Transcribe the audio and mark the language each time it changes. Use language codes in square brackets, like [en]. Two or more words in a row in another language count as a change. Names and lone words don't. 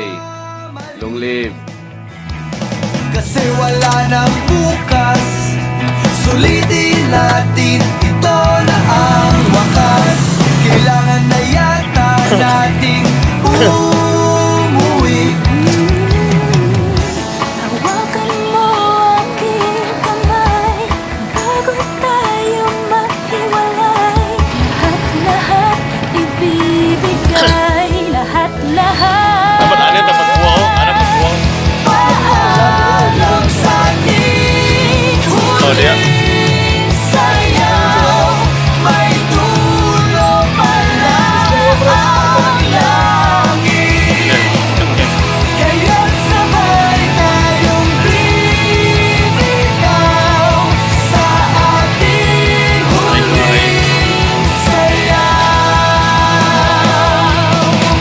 [en] Long live. [tl] Kasi wala nang bukas, sulitin natin, ito na ang wakas. Kailangan na yata nating umuwi. Hawakan mo aking kamay bago tayo maghiwalay. Lahat-lahat ibibigay, lahat-lahat. Dapat ada dapat buah, ada buah. Paalam sa ating Oh dia. huling sayaw, may dulo pala ang langit. Kaya't sabay tayong bibitaw sa ating huling sayaw.